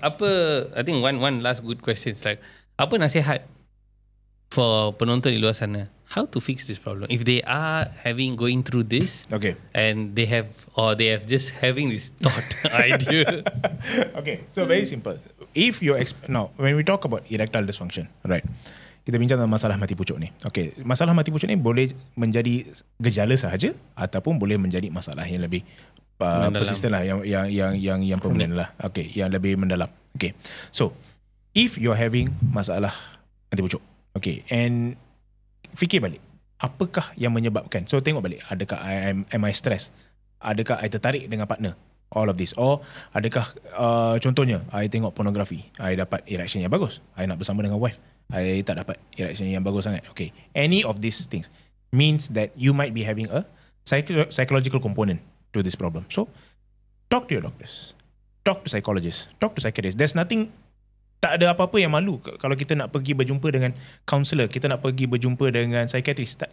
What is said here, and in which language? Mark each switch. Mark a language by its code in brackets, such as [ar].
[en] I think one last good question is like, [ms] apa nasihat [en] for [ms] penonton di luar sana? [en] how to fix this problem. If they are going through this, Okay. and they have just having this thought idea. Okay, so very simple. If you're now, when we talk about erectile dysfunction, right? [ms] Kita bincang tentang masalah mati pucuk ni. Okay, masalah mati pucuk ni boleh menjadi gejala sahaja ataupun boleh menjadi masalah yang lebih persistent lah, yang permanent lah. Okay, yang lebih mendalam. Okay, [en] so if you're having [ms] masalah mati pucuk, okay, and fikir balik, apakah yang menyebabkan? So tengok balik, adakah [en] am I stress? [ms] Adakah I tertarik dengan partner? [en] All of this. [ms] Or adakah contohnya I tengok pornografi, I dapat erection yang bagus, I nak bersama dengan wife, I tak dapat erection yang bagus sangat. [en] Okay, any of these things means that you might be having a psychological component to this problem. So talk to your doctors, talk to psychologists, talk to psychiatrists. There's nothing, [ms] tak ada apa-apa yang malu kalau kita nak pergi berjumpa dengan counselor, kita nak pergi berjumpa dengan psychiatrist.